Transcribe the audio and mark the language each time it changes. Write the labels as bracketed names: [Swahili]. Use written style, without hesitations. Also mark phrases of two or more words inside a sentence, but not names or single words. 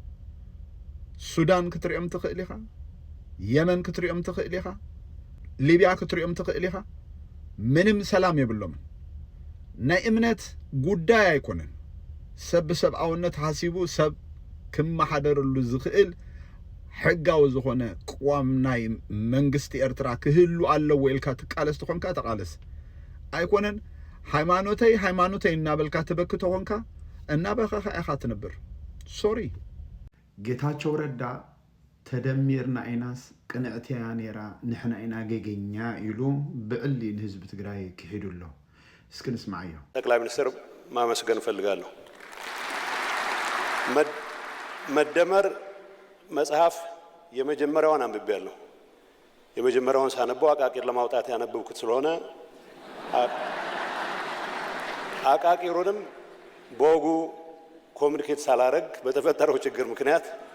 [Tigrinya] ሱዳን ክትሪኦም ትኽእል ኢኻ የመን ክትሪኦም ትኽእል ኢኻ ሊብያ ክትሪኦም ትኽእል ኢኻ ምንም ሰላም የብሎምን ናይ እምነት ጉዳይ ኣይኮነን ሰብ ኣውነት ሓሲቡ ሰብ ክመሓደረሉ ዝኽእል ሕጋዊ ዝኾነ ቋም ናይ መንግስቲ ኤርትራ ክህሉ ኣለዎ ኢልካ ትቃለስ ትኾንካ ተቃለስ ኣይኮነን ሃይማኖተይ እናበልካ ትበክቶ ኾንካ እናበልካ ኢኻ ትነብር ሶሪ ጌታቸው ረዳ ተደሚርና ኢናስ ቅንዕትያ ነራ ንሕና ኢና ገገኛ ኢሉ ብዕሊ ንህዝቢ ትግራይ ክሄዱሎ እስኪ ንስማዕዮ [Amharic] ጠቅላይ ሚኒስትር ማመስገን እፈልጋለሁ መደመር መጽሐፍ የመጀመሪያውን አንብቤያለሁ። የመጀመሪያውን ሳነበው አቃቂር ለማውጣት ያነበብኩት ስለሆነ አቃቂሩንም በወጉ ኮሚኒኬት ሳላረግ በተፈጠረው ችግር ምክንያት